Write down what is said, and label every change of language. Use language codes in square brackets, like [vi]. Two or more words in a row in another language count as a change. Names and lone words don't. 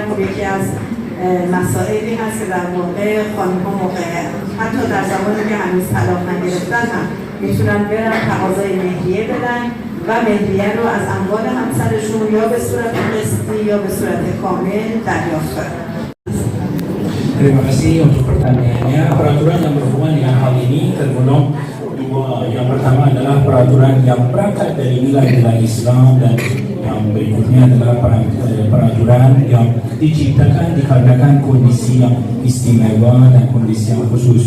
[fa] خب یکی از مسائلی هست که در واقع خانم‌ها موقع حتی در زمانی که هنوز طلاق نگرفتن هم میتونن برن تقاضای مهریه بدن و مهریه رو از اموال همسرشون یا به صورت قسطی یا به صورت کامل دریافت کنن. [id] Terima kasih untuk pertanyaannya. Peraturan yang berhubungan dengan hal ini tergolong dua. Yang pertama adalah peraturan yang berangkat dari nilai-nilai Islam, dan yang berikutnya adalah peraturan yang diciptakan dikarenakan kondisi yang istimewa dan kondisi yang khusus.